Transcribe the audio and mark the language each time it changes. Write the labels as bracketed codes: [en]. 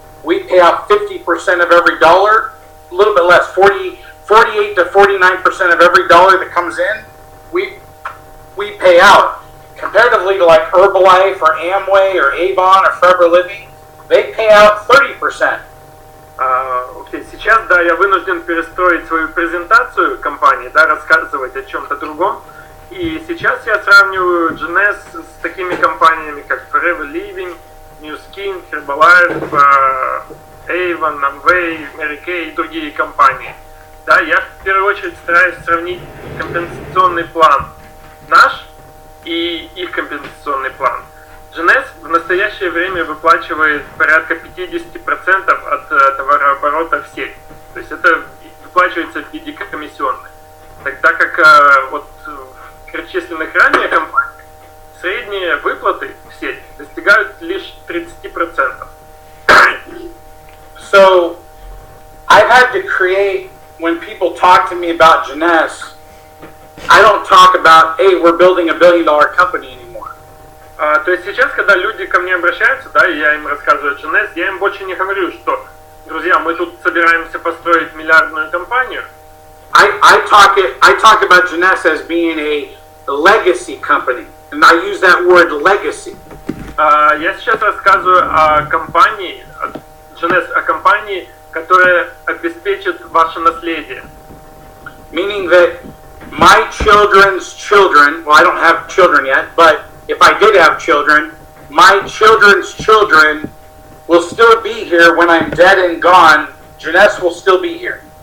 [en] We pay out 50% of every dollar, a little bit less, 48 to 49% of every dollar that comes in, we pay out. Comparatively to like Herbalife or Amway or Avon or Forever Living, they pay out 30%. [ru] Окей, сейчас, да, я вынужден перестроить свою презентацию компании, да, рассказывать о чем-то другом. И сейчас я сравниваю jeunesse с такими компаниями, как Forever Living, New Skin, Herbalife, Avon, Amway, Mary Kay и другие компании. Да, я в первую очередь стараюсь сравнить компенсационный план наш и их компенсационный план. jeunesse в настоящее время выплачивает порядка 50% от товарооборота в сеть. То есть это выплачивается в виде комиссионных. Тогда как вот в перечисленных ранее компаниях средние выплаты в сеть достигают лишь 30%. [en] So, I've had to create, when people talk to me about jeunesse, I don't talk about, hey, we're building $1 billion company anymore. [ru] То есть сейчас, когда люди ко мне обращаются, да, и я им рассказываю о jeunesse, я им больше не говорю, что, друзья, мы тут собираемся построить миллиардную компанию. [en] I talk about jeunesse as being a legacy company, and I use that word legacy. [ru] Я сейчас рассказываю о компании, jeunesse, о компании, которая обеспечит ваше наследие. [en] Meaning that my children's children, well, I don't have children yet, but if I did have children, my children's children will still be here when I'm dead and gone. Jeunesse will still be here.